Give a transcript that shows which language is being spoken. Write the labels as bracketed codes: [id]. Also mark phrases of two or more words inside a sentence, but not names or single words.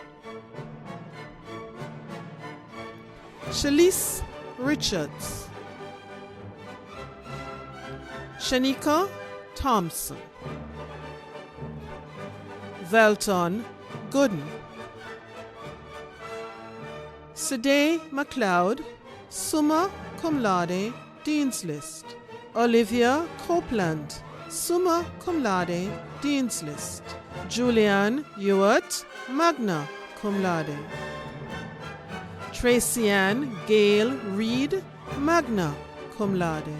[en] Shalise Richards. Shanika Thompson. Velton Gooden. Sade McLeod, [la] summa cum laude, [en] Dean's List. Olivia Copeland, [la] summa cum laude, [en] Dean's List. Julianne Ewart, [la] magna cum laude. [en] Tracy-Ann Gale Reed, [la] magna cum laude.